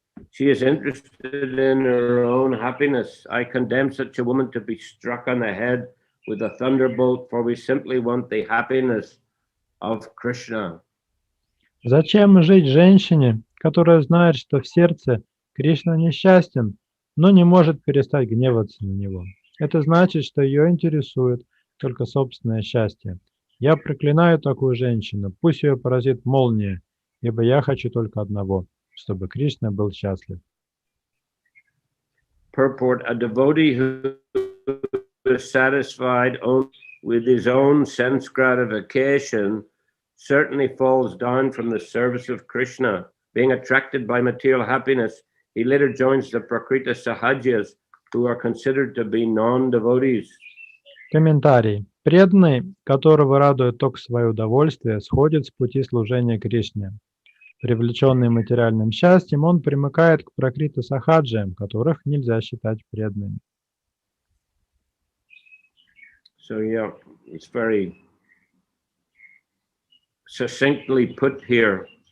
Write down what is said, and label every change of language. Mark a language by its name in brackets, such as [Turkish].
[English] She is interested in her own happiness. I condemn such a woman to be struck on the head with a thunderbolt, for we simply want the happiness of Krishna. [Russian] Зачем жить женщине, которая знает, что в сердце Кришна несчастен, но не может перестать гневаться на него? Это значит, что ее интересует только собственное счастье. Я проклинаю такую женщину, пусть ее поразит молния, ибо я хочу только одного, чтобы Кришна был счастлив. [English] Purport: a devotee who is satisfied only with his own sense gratification certainly falls down from the service of Krishna. Being attracted by material happiness, he later joins the Prakrita Sahajas, who are considered to be non-devotees. [Russian] Комментарий. Преданный, которого радует только свое удовольствие, сходит с пути служения Кришне. Привлеченный материальным счастьем, он примыкает к пракрита сахаджиям, которых нельзя считать преданными. [English] So yeah, it's very succinctly put here.